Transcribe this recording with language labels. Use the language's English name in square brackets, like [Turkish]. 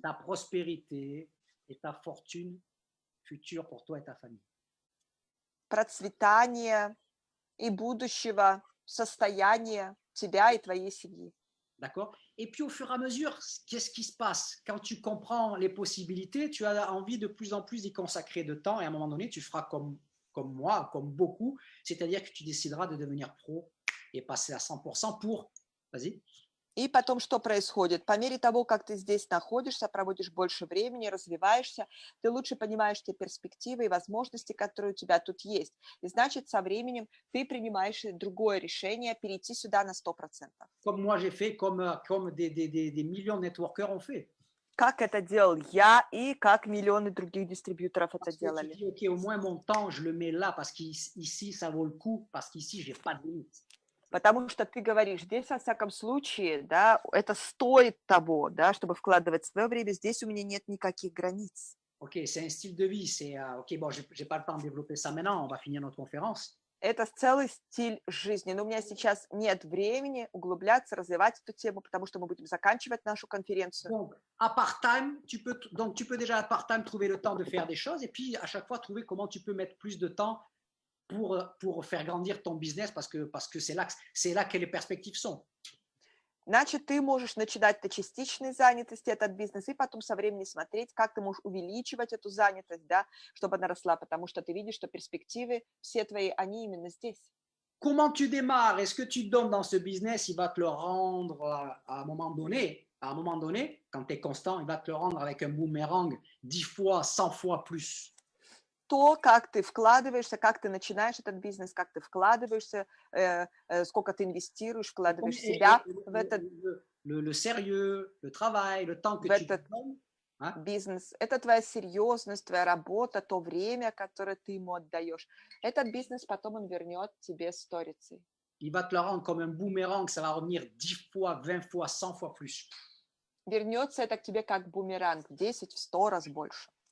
[French] Ta prospérité et ta fortune future pour toi et ta famille. [Russian] Процветания и будущего, состояния тебя и твоей семьи. [French] D'accord? Et puis au fur et à mesure, qu'est-ce qui se passe? Quand tu comprends les possibilités, tu as envie de plus en plus d'y consacrer de temps et à un moment donné, tu feras comme moi, comme beaucoup, c'est-à-dire que tu décideras de devenir pro et passer à 100% pour... Vas-y. [Russian] И потом что происходит? По мере того, как ты здесь находишься, проводишь больше времени, развиваешься, ты лучше понимаешь те перспективы и возможности, которые у тебя тут есть. И значит, со временем ты принимаешь другое решение, перейти сюда на 100%. [French] Comme moi j'ai fait, comme des millions de networkers ont fait. [Russian] Как это делал я и как миллионы других дистрибьюторов это [French] Parce que [Russian] делали. [French] tu dis, OK, au moins mon temps, je le mets là parce qu'ici, ça vaut le coup, parce qu'ici, je n'ai pas de limite. [Russian] Потому что ты говоришь, здесь, во всяком случае, да, это стоит того, да, чтобы вкладывать свое время, здесь у меня нет никаких границ. [French] OK, c'est un style de vie. C'est, OK, bon, je n'ai pas le temps de développer ça maintenant, on va finir notre conférence. [Russian] Это целый стиль жизни. Но у меня сейчас нет времени углубляться, развивать эту тему, потому что мы будем заканчивать нашу конференцию. [French] Donc, à part-time, tu peux déjà à part-time trouver le temps de faire des choses et puis à chaque fois trouver comment tu peux mettre plus de temps pour faire grandir ton business parce que c'est là que les perspectives sont. [Russian] Значит, ты можешь начинать на частичной занятости этот бизнес и потом со временем смотреть, как ты можешь увеличивать эту занятость, да, чтобы она росла, потому что ты видишь, что перспективы все твои, они именно здесь. [French] Comment tu démarres? Est-ce que tu donnes dans ce business, il va te le rendre à un moment donné, quand tu es constant, il va te le rendre avec un boomerang 10 fois, 100 fois plus. [Russian] То, как ты вкладываешься, как ты начинаешь этот бизнес, как ты вкладываешься, сколько ты инвестируешь, вкладываешь себя в этот [French] Le sérieux, le travail, le temps que tu donnes. [Russian] бизнес. Это твоя серьезность, твоя работа, то время, которое ты ему отдаешь. Этот бизнес потом он вернет тебе сторицей. [French] Il va te le rendre comme un boomerang, ça va revenir 10 fois, 20 fois, 100 fois plus. [Russian] Вернется это к тебе как бумеранг, 10, в 100 раз больше.